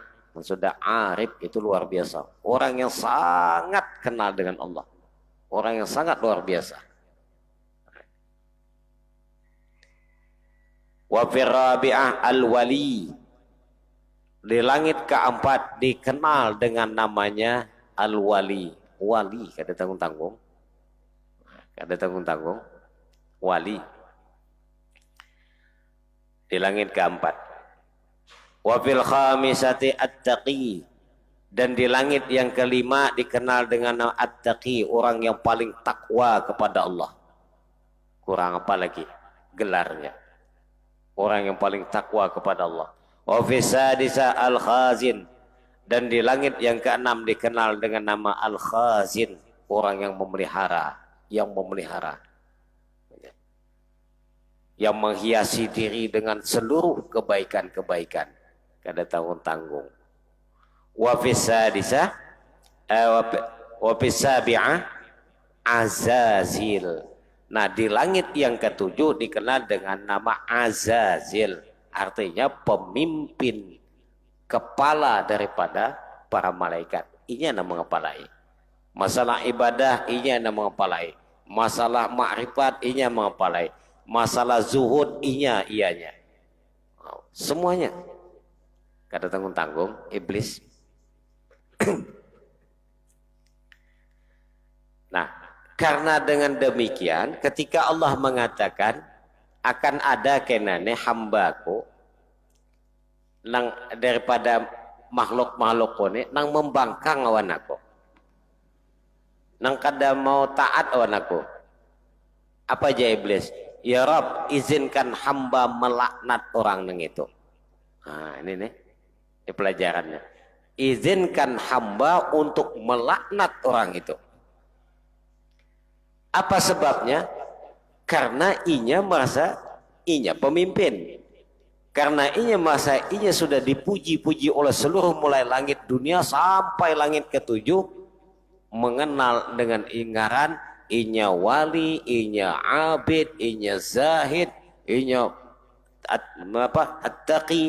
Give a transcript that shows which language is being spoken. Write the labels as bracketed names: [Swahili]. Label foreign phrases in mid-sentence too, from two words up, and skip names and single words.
[Indonesian] Maksudnya arif itu luar biasa. Orang yang sangat kenal dengan Allah. Orang yang sangat luar biasa. [Arabic] وفي الرابعة الولي. [Indonesian] Di langit keempat dikenal dengan namanya al-wali. Wali, [Banjar] kada tanggung-tanggung. Kada tanggung-tanggung. [Indonesian] Wali di langit keempat. [Arabic] وفي الخامسة التقي. [Indonesian] Dan di langit yang kelima dikenal dengan at-taqi, orang yang paling takwa kepada Allah. Kurang apa lagi gelarnya? Orang yang paling takwa kepada Allah. [Arabic] وفي السادسة الخازن. [Indonesian] Dan di langit yang keenam dikenal dengan nama al-khazin, orang yang memelihara, yang menghiasi diri dengan seluruh kebaikan-kebaikan. [Banjar] Kada tanggung-tanggung. [Arabic] وفي السادسة وفي السابعة عزازيل. [Indonesian] Nah, di langit yang ketujuh dikenal dengan nama Azazil. Artinya pemimpin, kepala daripada para malaikat. Ini yang mengepalai. Masalah ibadah ini yang mengepalai. Masalah makrifat ini yang mengepalai. Masalah zuhud ianya. Semuanya. [Banjar] Kada tanggung-tanggung [Indonesian] iblis. Nah, karena dengan demikian ketika Allah mengatakan akan ada kenane hambaku nang daripada makhluk-makhluk ini nang [Banjar] membangkang awan aku. Nang kada mau taat awan aku. [Indonesian] Apa aja iblis? Ya Rob, izinkan hamba melaknat orang neng itu. Nah, ini nih, ini pelajarannya. Izinkan hamba untuk melaknat orang itu. Apa sebabnya? Karena [Banjar] inya merasa inya [Indonesian] pemimpin. Karena [Banjar] inya merasa inya [Indonesian] sudah dipuji-puji oleh seluruh mulai langit dunia sampai langit ketujuh, mengenal dengan inggaran inya wali, inya abid, inya zahid, inya attaqi.